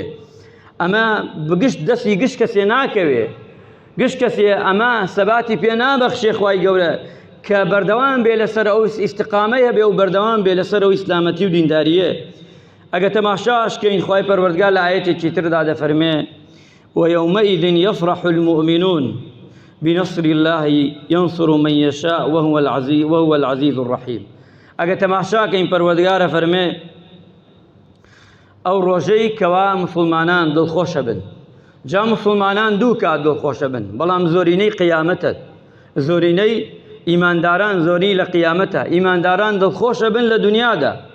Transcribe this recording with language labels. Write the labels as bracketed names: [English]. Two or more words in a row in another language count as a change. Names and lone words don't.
[Central Kurdish] ئەمە بگشت دەستی گشت کەسێ ناکەوێ، گشت کەسێ ئەمە سەباتی پێ نابەخشێ خوای گەورە کە بەردەوام بێ لەسەر ئەو ئیستقامەیە بێ و بەردەوام بێ لەسەر ئەو ئیسلامەتی و دینداریە. ئەگە تەماشاشکەین خوای پەروەردگار لە ئایەتێکی تردا دەفەرمێ [Arabic] ويومئذ يفرح المؤمنون بنصر الله ينصر من يشاء وهو العزيز الرحيم. [Central Kurdish] ئەگە تەماشاکەین پەروەردگارە فەرمێ ئەو ڕۆژەی کەوا مسلمانان دڵخۆشە بن. جا مسلمانان دوو کات دڵخۆشە بن، بەڵام زۆرینەی قیامەتە، زۆرینەی ئیمانداران زۆری لە قیامەتە. ئیمانداران دڵخۆشە بن لە دنیادا.